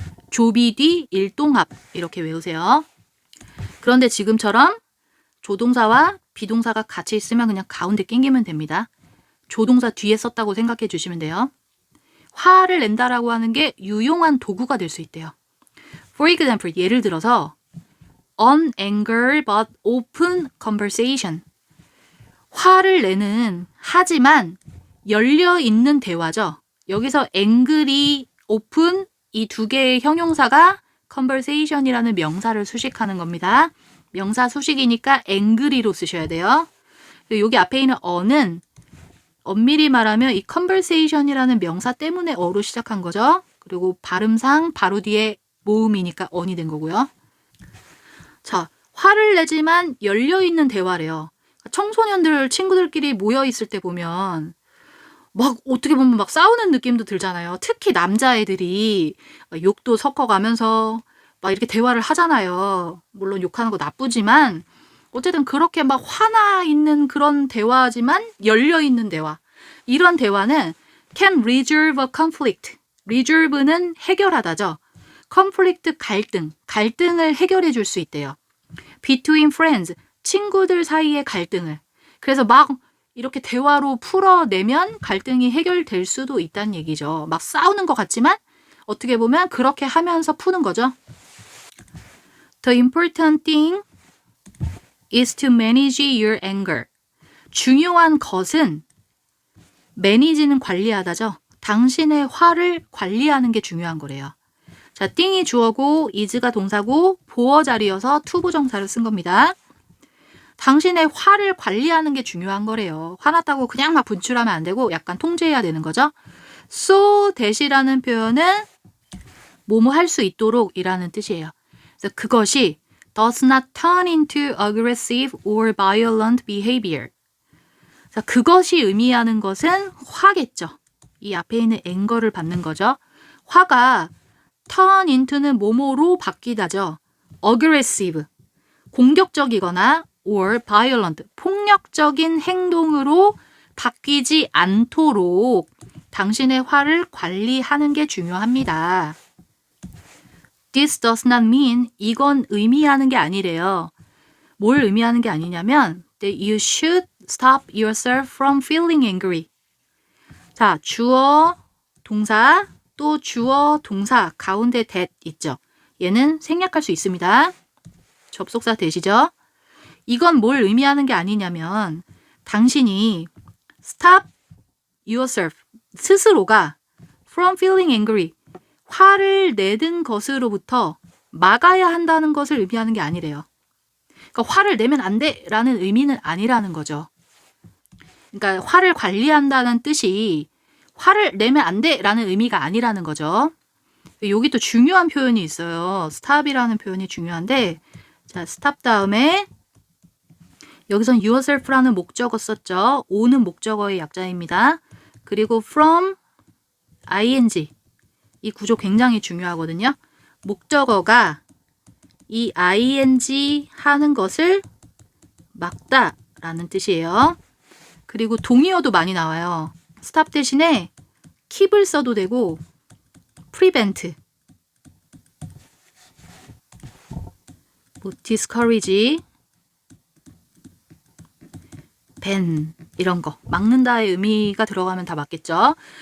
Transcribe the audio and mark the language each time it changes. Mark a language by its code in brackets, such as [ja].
[ko] 조비 뒤 일동합 이렇게 외우세요. 그런데 지금처럼 조동사와 비동사가 같이 있으면 그냥 가운데 낑기면 됩니다. 조동사 뒤에 썼다고 생각해 주시면 돼요. 화를 낸다라고 하는 게 유용한 도구가 될 수 있대요. [en] For example, [ko] 예를 들어서 [en] unanger but open conversation. [ko] 화를 내는 하지만 열려있는 대화죠. 여기서 angry, open 이 두 개의 형용사가 conversation이라는 명사를 수식하는 겁니다. 명사 수식이니까 angry로 쓰셔야 돼요. 여기 앞에 있는 어는 엄밀히 말하면 이 conversation이라는 명사 때문에 어로 시작한 거죠. 그리고 발음상 바로 뒤에 모음이니까 언이 된 거고요. 자, 화를 내지만 열려있는 대화래요. 청소년들 친구들끼리 모여있을 때 보면 막 어떻게 보면 막 싸우는 느낌도 들잖아요. 특히 남자애들이 욕도 섞어가면서 막 이렇게 대화를 하잖아요. 물론 욕하는 거 나쁘지만 어쨌든 그렇게 막 화나 있는 그런 대화지만 열려있는 대화. 이런 대화는 [en] can resolve a conflict. [ko] resolve는 해결하다죠. conflict 갈등. 갈등을 해결해 줄 수 있대요. [en] between friends. [ko] 친구들 사이의 갈등을. 그래서 막 이렇게 대화로 풀어내면 갈등이 해결될 수도 있다는 얘기죠. 막 싸우는 것 같지만 어떻게 보면 그렇게 하면서 푸는 거죠. [en] The important thing is to manage your anger. [ko] 중요한 것은 manage는 관리하다죠. 당신의 화를 관리하는 게 중요한 거래요. 자, thing이 주어고 is가 동사고 보어 자리여서 투부정사를 쓴 겁니다. 당신의 화를 관리하는 게 중요한 거래요. 화났다고 그냥 막 분출하면 안 되고 약간 통제해야 되는 거죠. so that이라는 표현은 뭐뭐 할 수 있도록 이라는 뜻이에요. 그래서 그것이 [en] does not turn into aggressive or violent behavior. [ko] 자, 그것이 의미하는 것은 화겠죠. 이 앞에 있는 anger를 받는 거죠. 화가 turn into는 뭐뭐로 바뀌다죠. aggressive, 공격적이거나 or violent, 폭력적인 행동으로 바뀌지 않도록 당신의 화를 관리하는 게 중요합니다. [en] This does not mean, [ko] 이건 의미하는 게 아니래요. 뭘 의미하는 게 아니냐면 [en] that you should stop yourself from feeling angry. [ko] 자, 주어, 동사, 또 주어, 동사, 가운데 that 있죠. 얘는 생략할 수 있습니다. 접속사 that이죠. 이건 뭘 의미하는 게 아니냐면 당신이 [en] stop yourself, [ko] 스스로가 [en] from feeling angry, [ko] 화를 내는 것으로부터 막아야 한다는 것을 의미하는 게 아니래요. 그러니까 화를 내면 안 돼라는 의미는 아니라는 거죠. 그러니까 화를 관리한다는 뜻이 화를 내면 안 돼라는 의미가 아니라는 거죠. 여기 또 중요한 표현이 있어요. stop이라는 표현이 중요한데 자, stop 다음에 여기선 yourself라는 목적어 썼죠. o는 목적어의 약자입니다. 그리고 from, ing. 이 구조 굉장히 중요하거든요. 목적어가 이 ing 하는 것을 막다 라는 뜻이에요. 그리고 동의어도 많이 나와요. stop 대신에 keep을 써도 되고 prevent, 뭐 discourage, ban 이런 거 막는다의 의미가 들어가면 다 맞겠죠.